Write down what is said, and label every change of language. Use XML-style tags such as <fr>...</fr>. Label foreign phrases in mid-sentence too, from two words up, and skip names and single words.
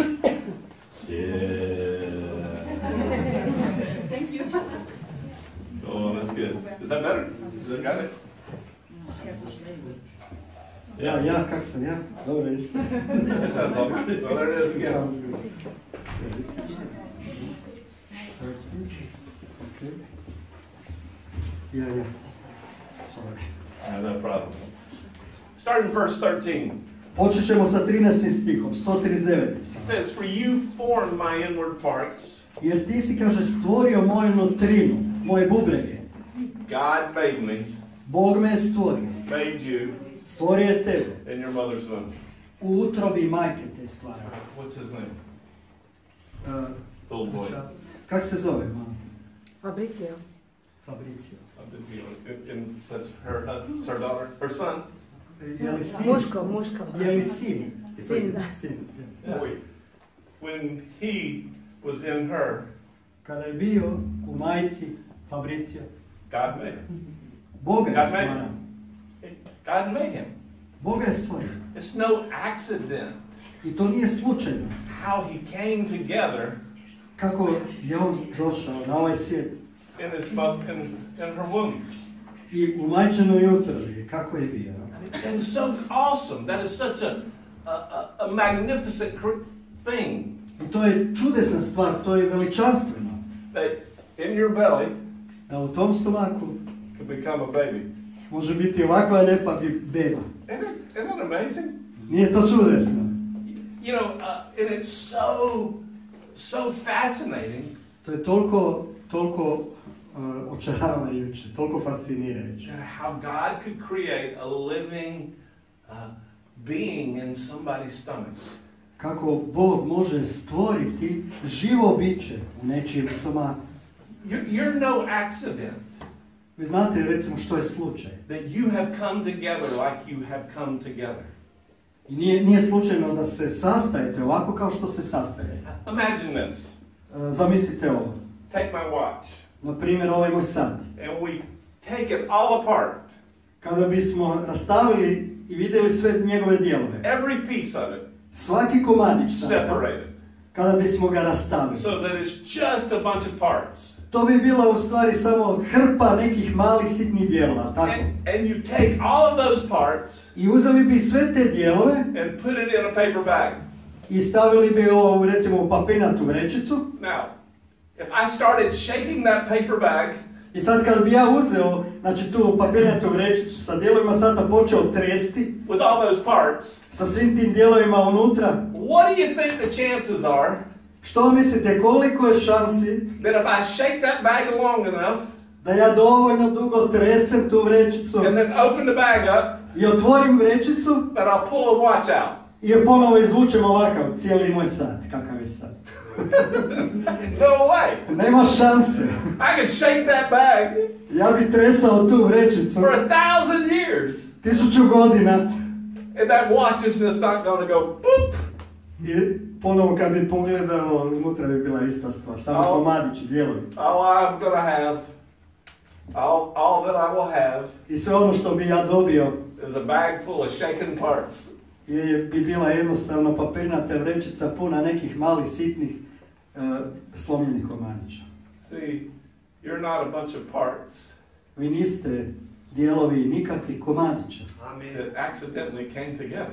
<en>Yeah. Thank you. Oh, that's good. Is that better? Is that got it?</en> <hr>Ja, kak sam ja? Dobro, isto.</hr> <en>That sounds awesome. Well, there it is again. Sounds good. Okay. Yeah. Sorry. No problem. Start in verse 13.</en> <hr>Počet ćemo sa 13. stihom, 139.</hr> <en>It says, "For you formed my inward parts.</en> <hr>Jer ti si, kaže, stvorio moju nutrinu, moje bubrege.</hr> <en>God made me,</en> <hr>Bog me je stvorio.</hr> <en>made you</en> <hr>Stvorio je tebe.</hr> <en>in your mother's womb."</en> <hr>U utrobi majke te stvara.</hr> <en>What's his name? Uh, Little boy.</en> <hr>Kak se zove, mama? Fabricio. Fabricio.</hr> <en>In such her daughter, her son.</en> <hr>Je li sin? Muško. Je li sin? Sin, da. Sin.</hr> <en>Boy. When he was in her,</en> <hr>Kada je bio u majci Fabricio,</hr> <en>God made him.</en> <hr>Boga je</hr> <en>God made</en> <hr>stvarao.</hr> <en>him. God made him.</en> <hr>Boga je stvorio.</hr> <en>It's no accident</en> <hr>I to nije slučajno.</hr> <en>how he came together</en> <hr>Kako je on došao na ovaj svijet</hr> <en>in his mother, in her womb.</en> <hr>i u majčinoj utrobi, kako je bio.</hr> <en>And it's so awesome. That is such a magnificent thing.</en> <hr>I to je čudesna stvar, to je veličanstveno.</hr> <en>That in your belly</en> <hr>Da u tom stomaku</hr> <en>could become a baby.</en> <hr>može biti ovakva lijepa beba.</hr> <en>Isn't that amazing?</en> <hr>Nije to čudesno?</hr> <en>You know, and it's so fascinating.</en> <hr>To je toliko očaravajuće, toliko fascinirajuće.</hr> <en>How God could create a living being in somebody's stomach.</en> <hr>Kako Bog može stvoriti živo biće u nečijem stomaku.</hr> <en>You're no accident.</en> <hr>Vi znate recimo što je slučaj.</hr> <en>That you have come together like you have come together.</en> <hr>I nije slučajno da se sastajete ovako kao što se sastajete.</hr> <en>Imagine this.</en> <hr>Zamislite ovo.</hr> <en>Take my watch.</en> <hr>Na primjer ovaj moj sat.</hr> <en>And we take it all apart.</en> <hr>Kada bismo rastavili i vidjeli sve njegove dijelove.</hr> <en>Every piece of it.</en> <hr>Svaki komadić sata.</hr> <en>Separated.</en> <hr>Kada bismo ga rastavili.</hr> <en>So that it's just a bunch of parts.</en> <hr>To bi bila u stvari samo hrpa nekih malih sitnih dijelova, tako?</hr> <en>And you take all of those parts.</en> <hr>I uzeli bi sve te dijelove.</hr> <en>And put it in a paper bag.</en> <hr>I stavili bi ovo recimo u papirnatu vrećicu.</hr> <en>Now, if I started shaking that paper bag,</en> <hr>I sad kad bi ja uzeo, znači tu papirnatu vrećicu sa dijelovima sata počeo tresti,</hr> <en>with all those parts,</en> <hr>sa svim tim dijelovima unutra,</hr> <en>what do you think the chances are</en> <hr>što mislite koliko je šansi</hr> <en>that if I shake that bag long enough</en> <hr>da ja dovoljno dugo tresem tu vrećicu</hr> <en>and then open the bag up,</en> <hr>i otvorim vrećicu</hr> <en>that I'll pull a watch out?</en> <hr>i je ponovo izvučem ovakav cijeli moj sat, kakav je sat.</hr> <en>No way.</en> <hr>Nema šanse.</hr> <en>I could shake that bag</en> <hr>Ja bi tresao tu vrećicu</hr> <en>for 1,000 years</en> <hr>1000 godina</hr> <en>and that watch is just not going to go boop.</en> <hr>i ponovo kad bi pogledao, unutra bi bila ista stvar, samo komadići, dijelovi.</hr> <en>All I'm going to have, all that I will have</en> <hr>I sve ono što bi ja dobio</hr> <en>is a bag full of shaken parts.</en> <hr>bi bila jednostavno papirnata vrećica puna nekih malih sitnih slomljenih komadića.</hr> <en>See, you're not a bunch of parts</en> <hr>Vi niste dijelovi nikakvih komadića,</hr> <en>that accidentally came together.</en>